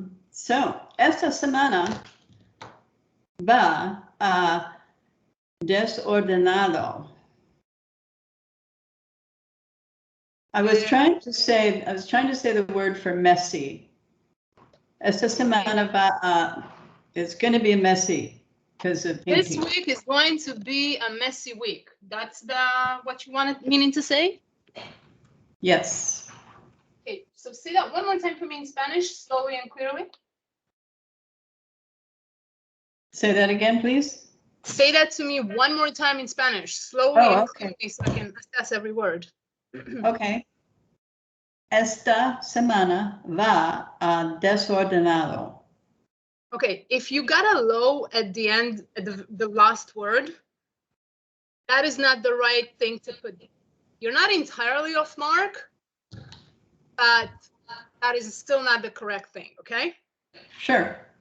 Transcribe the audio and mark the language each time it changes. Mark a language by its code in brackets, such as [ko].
[es] So, esta semana va a desordenado. [en] I was trying to say the word for messy. [es] Esta semana va a, [en] it's going to be messy because of This week is going to be a messy week. That's what you wanted meaning to say? Yes. Okay, so say that one more time for me in Spanish, slowly and clearly. Say that again, please. Say that to me one more time in Spanish, slowly and clearly, so I can assess every word. Okay. [es] Esta semana va a desordenado. [en] Okay, if you got a low at the end, at the last word, that is not the right thing to put. You're not entirely off mark, but that is still not the correct thing, okay? Sure.